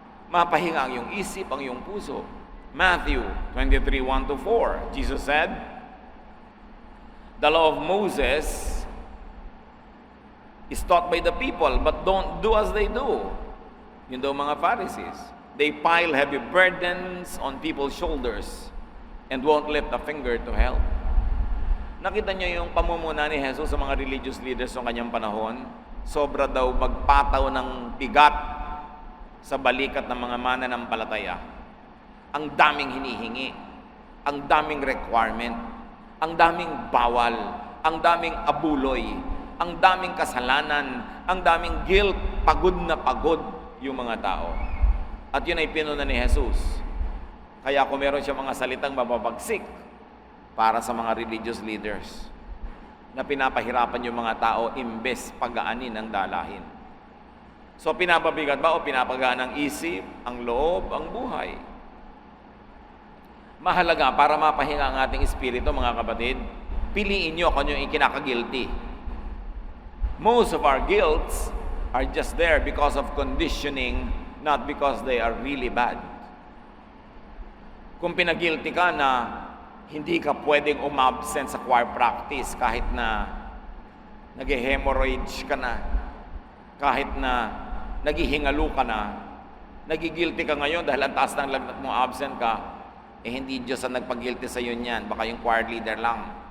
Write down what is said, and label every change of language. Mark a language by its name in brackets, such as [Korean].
[Filipino] Mapahinga ang iyong isip, ang iyong puso. [English] Matthew 23:1-4, Jesus said, "The law of Moses is taught by the people, but don't do as they do." [Filipino] Yun daw mga [English] Pharisees. They pile heavy burdens on people's shoulders and won't lift a finger to help. [Filipino] Nakita niyo yung pamumuna ni Jesus sa mga religious leaders ng kanyang panahon? Sobra daw magpataw ng bigat sa balikat ng mga mananampalataya. Ang daming hinihingi, ang daming requirement, ang daming bawal, ang daming abuloy, ang daming kasalanan, ang daming guilt, pagod na pagod yung mga tao. At yun ay pinuna ni Jesus. Kaya kung meron siya mga salitang mababagsik para sa mga religious leaders na pinapahirapan yung mga tao imbes pagaanin ang dalahin. So pinapabigat ba o pinapagaan ang isip, ang loob, ang buhay? Mahalaga para mapahinga ang ating espiritu, mga kapatid, piliin nyo kung yung ikinaka-guilty. [English] Most of our guilts are just there because of conditioning, not because they are really bad. [Filipino] Kung pinag-guilty ka na hindi ka pwedeng umabsent sa choir practice kahit na nag-hemorrhage ka na, kahit na naghihingalo ka na, nagigilty ka ngayon dahil ang taas ng lagnat mo, absent ka, hindi Diyos ang nagpag-guilty sa iyo niyan, baka yung choir leader lang.